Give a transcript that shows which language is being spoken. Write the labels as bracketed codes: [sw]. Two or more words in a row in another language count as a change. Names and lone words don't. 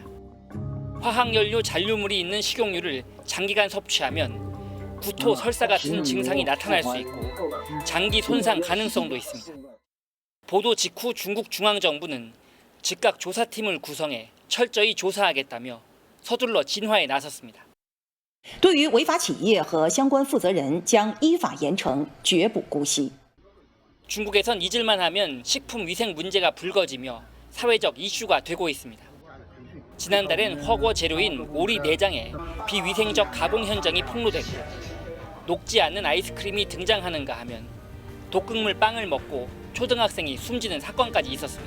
[ko] 화학연료 잔류물이 있는 식용유를 장기간 섭취하면 구토, 설사 같은 증상이 나타날 수 있고 장기 손상 가능성도 있습니다. 보도 직후 중국 중앙정부는 즉각 조사팀을 구성해 철저히 조사하겠다며 서둘러 진화에 나섰습니다. [zh] 对于违法企业和相关负责人将依法严惩，绝不姑息。 [ko] 중국에선 잊을만 하면 식품 위생 문제가 불거지며 사회적 이슈가 되고 있습니다. 지난달엔 허거 재료인 오리 내장에 비위생적 가공 현장이 폭로됐고 녹지 않는 아이스크림이 등장하는가 하면 독극물 빵을 먹고 초등학생이 숨지는 사건까지 있었습니다.